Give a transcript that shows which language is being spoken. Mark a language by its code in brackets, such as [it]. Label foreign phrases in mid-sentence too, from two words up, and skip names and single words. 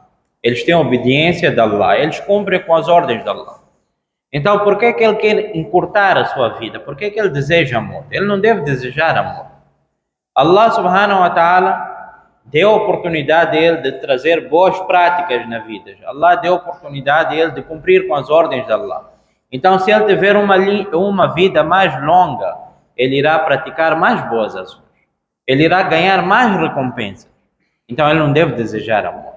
[pt] Eles têm obediência de Allah, eles cumprem com as ordens de Allah. Então, por que ele quer encurtar a sua vida? Por que ele deseja a morte? Ele não deve desejar a morte. Allah [ar] سبحانه وتعالى [pt] deu a oportunidade a ele de trazer boas práticas na vida. Allah deu a oportunidade a ele de cumprir com as ordens de Allah. Então, se ele tiver uma vida mais longa, ele irá praticar mais boas ações. Ele irá ganhar mais recompensas. Então, ele não deve desejar a morte.